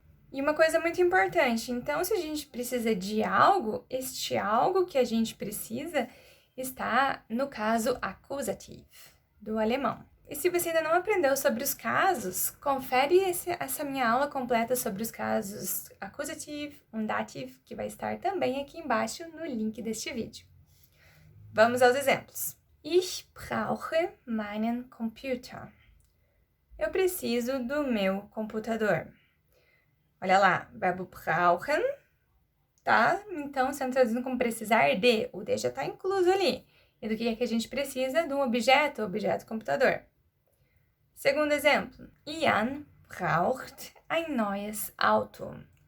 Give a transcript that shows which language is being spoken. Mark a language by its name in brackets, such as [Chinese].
[Portuguese] E uma coisa muito importante, então se a gente precisa de algo, este algo que a gente precisa está no caso accusative, do alemão. E se você ainda não aprendeu sobre os casos, confere essa minha aula completa sobre os casos accusative e dative, que vai estar também aqui embaixo no link deste vídeo. Vamos aos exemplos. [German] Ich brauche meinen Computer. [Portuguese] Eu preciso do meu computador. Olha lá, verbo brauchen, tá? Então, sendo traduzido como precisar de, o de já está incluso ali. E do que é que a gente precisa? De um objeto, objeto computador. Segundo exemplo, [German] Ian braucht ein neues Auto.